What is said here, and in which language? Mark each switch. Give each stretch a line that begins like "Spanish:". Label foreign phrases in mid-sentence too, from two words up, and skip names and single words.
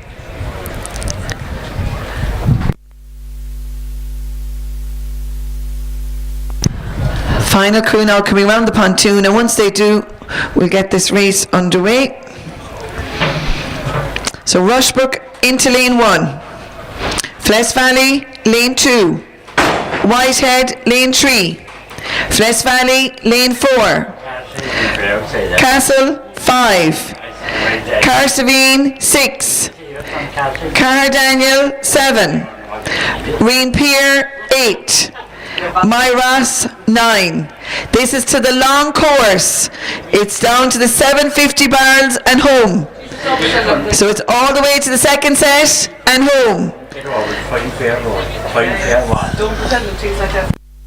English: Final crew now coming around the pontoon, and once they do, we'll get this race underway. So Rushbrook into lane 1, Fles Valley lane 2, Whitehead lane 3, Fles Valley lane 4, Castle 5, Carsavine 6, Cardaniel 7, Reen Pier 8, Myras 9. This is to the long course. It's down to the 750 barrels and home. So it's all the way to the second set and home. Don't pretend it tastes like that.